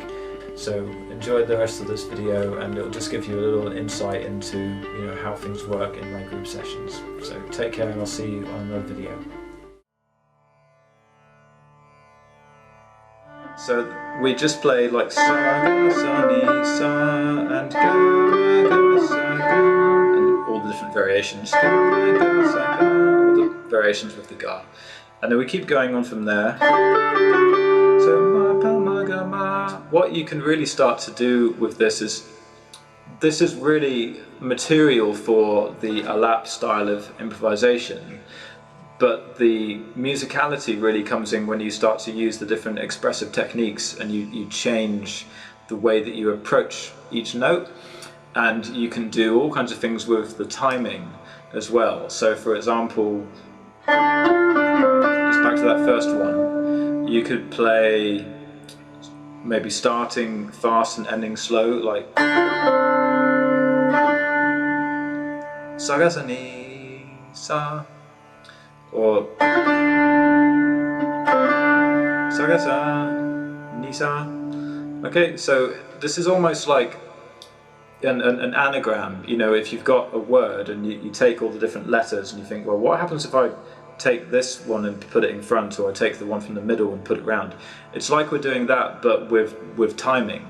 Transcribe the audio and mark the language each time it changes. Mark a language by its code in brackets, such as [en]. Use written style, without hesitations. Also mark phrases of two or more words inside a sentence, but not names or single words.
[en] So enjoy the rest of this video and it'll just give you a little insight into how things work in my group sessions. So take care and I'll see you on another video. So we just play like sa, ga, sa, ni, sa, and ga, ga, sa, ga, and all the different variations. Ga, ga, sa, ga, all the variations with the ga. And then we keep going on from there. So ma, pa, ma, ga, ma. What you can really start to do with this is really material for the Alap style of improvisation. But the musicality really comes in when you start to use the different expressive techniques and you change the way that you approach each note, and you can do all kinds of things with the timing as well. So for example, just back to that first one, you could play maybe starting fast and ending slow, like sa ga sa ni sa, or sa ga sa ni sa. Okay, so this is almost like an anagram. If you've got a word and you take all the different letters and you think, well, what happens if I take this one and put it in front, or I take the one from the middle and put it round? It's like we're doing that, but with timing.